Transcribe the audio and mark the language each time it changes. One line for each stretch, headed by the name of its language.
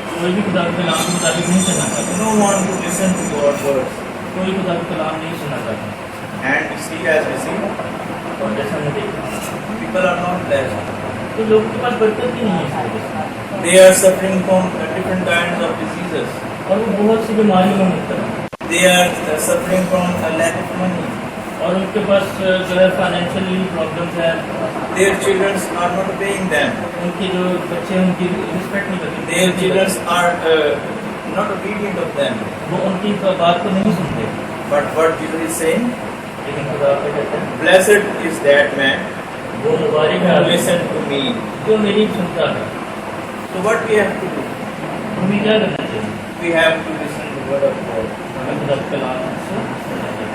Hindi: कोई भी खुदा के कलाम के मुताबिक नहीं चलना चाहता।
English: No one to listen to God's words.
Hindi: कोई खुदा के कलाम नहीं सुनना चाहता।
English: And we see as we see,
Hindi: और जैसा हमने देखा
English: people are not blessed.
Hindi: तो लोगों के पास बरकत ही नहीं है इस वजह से।
English: They are suffering from different kinds of diseases.
Hindi: और वो बहुत सी बीमारियों में मुब्तला है
English: They are suffering from a lack of money.
Hindi: और उनके पास जो है फाइनेंशियली प्रॉब्लम्स है।
English: Their children are not obeying them.
Hindi: उनके जो बच्चे हैं, उनकी रिस्पेक्ट नहीं करते।
English: Their children are not obedient of them.
Hindi: वो उनकी बात को नहीं सुनते।
English: But what Jesus is saying,
Hindi: लेकिन खुदा क्या कहते हैं,
English: blessed is that man
Hindi: वो मुबारक
English: who
Hindi: है
English: listen to me.
Hindi: जो मेरी सुनता है।
English: So what we have to do?
Hindi: हमें क्या करना चाहिए?
English: We have to listen to the word of God.
Hindi: हमें खुदा के कलाम से सुनना चाहिए।